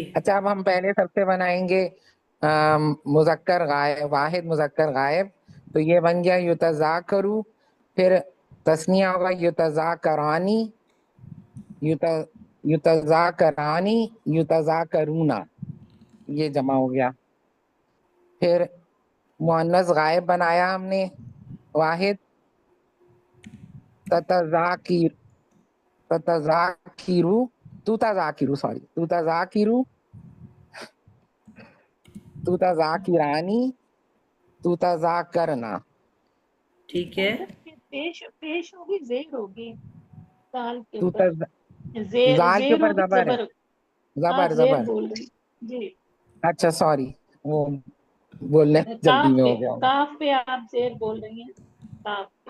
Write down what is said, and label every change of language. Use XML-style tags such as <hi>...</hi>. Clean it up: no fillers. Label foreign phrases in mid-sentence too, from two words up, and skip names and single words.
<ur>اچھا اب ہم پہلے سب سے بنائیں گے مذکر غائب، واحد مذکر غائب، تو یہ بن گیا</ur> <ar>یتذاکرو، پھر</ar> <ur>تثنیہ ہوگا</ur> <ar>یتذاکرانی، یتذاکرانی، یتذاکرونا،</ar> <ur>یہ جمع ہو گیا۔ پھر مؤنث غائب بنایا ہم نے واحد،</ur> <ar>تتذاکر، تتذاکرو، تتذاکرو، سوری، تتذاکرو، تتذاکرانی، تتذاکرنا۔</ar> <ur>ٹھیک ہے۔ پیش ہوگی، زیر ہوگی دال کے اوپر،</ur> <ar>تتز،</ar> <ur>زیر زال کے زیر اوپر ہوگی، زبر ہے، زبر، آپ زبر زیر زبر، بول رہی جی، اچھا سوری، وہ بولنے جلدی میں ہو گیا ہوگا۔ کاف پہ آپ زیر بول رہی ہیں، کاف پہ۔</ur>